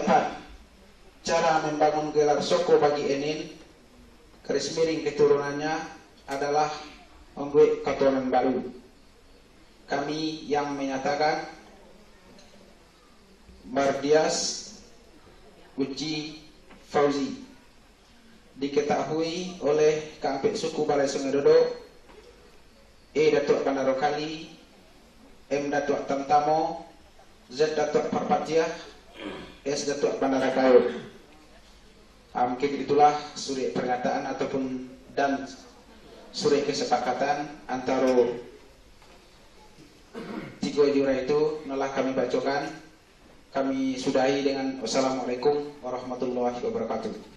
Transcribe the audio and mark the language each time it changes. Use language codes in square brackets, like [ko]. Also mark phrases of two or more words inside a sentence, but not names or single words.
[id] Cara membangun gelar Soko bagi Enin garis miring keturunannya adalah membuat keturunan baru. Kami yang menyatakan Mardias Uci Fauzi diketahui oleh Kampit Suku Balai Sungai Dadok, E. Datuk Bandaro Kali, M. Datuk Tamtamo, Z. Datuk Parpatiah, S. Datuk Bandara Kayo. Mungkin itulah surat pernyataan ataupun dan surat kesepakatan antara tiga jurai itu telah kami bacakan. Kami sudahi dengan [ar] wassalamualaikum warahmatullahi wabarakatuh.